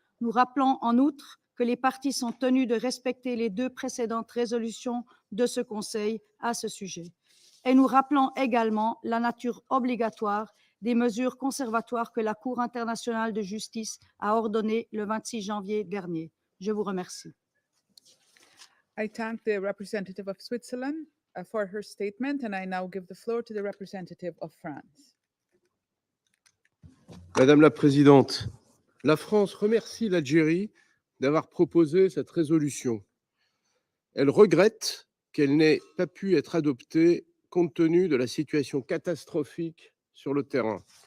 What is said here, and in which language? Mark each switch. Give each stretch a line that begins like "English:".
French: Nous rappelons en outre que les parties sont tenues de respecter les 2 précédentes résolutions de ce Conseil à ce sujet. Et nous rappelons également la nature obligatoire des mesures conservatoires que la Cour internationale de justice a ordonnées le 26 janvier dernier. Je vous remercie.
English: I thank the representative of Switzerland for her statement, and I now give the floor to the representative of France.
French: Madame la Présidente, la France remercie l'Algérie d'avoir proposé cette résolution. Elle regrette qu'elle n'ait pas pu être adoptée compte tenu de la situation catastrophique sur le terrain.